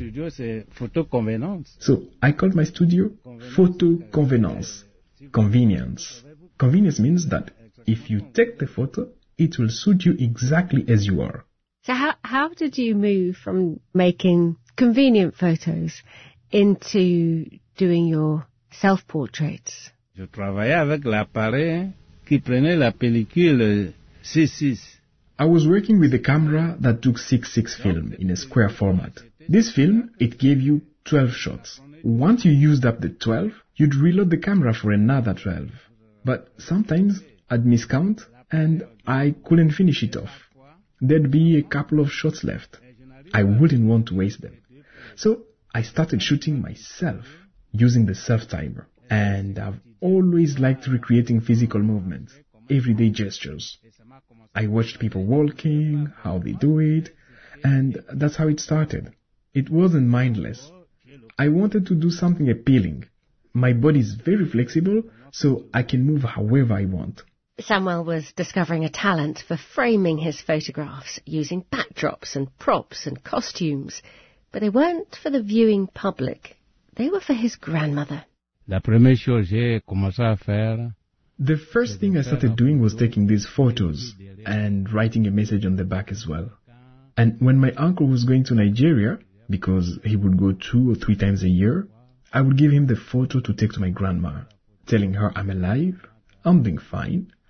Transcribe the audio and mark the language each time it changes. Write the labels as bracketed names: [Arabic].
[English] So I called my studio Photo Convenance. Convenience. Convenience means that if you take the photo, it will suit you exactly as you are. So how did you move from making convenient photos into doing your self-portraits? [French] Je travaillais avec l'appareil qui prenait la pellicule 6-6. [English] I was working with a camera that took 6-6 film in a square format. This film, it gave you 12 shots. Once you used up the 12, you'd reload the camera for another 12. But sometimes, I'd miscount and I couldn't finish it off. There'd be a couple of shots left. I wouldn't want to waste them. So, I started shooting myself using the self-timer. And I've always liked recreating physical movements, everyday gestures. I watched people walking, how they do it, and that's how it started. It wasn't mindless. I wanted to do something appealing. My body is very flexible, so I can move however I want. Samuel was discovering a talent for framing his photographs using backdrops and props and costumes, but they weren't for the viewing public. They were for his grandmother. [French] La première chose que j'ai commencé à faire... [English] The first thing I started doing was taking these photos and writing a message on the back as well. And when my uncle was going to Nigeria, because he would go 2 or 3 times a year, I would give him the photo to take to my grandma, telling her I'm alive, I'm being fine,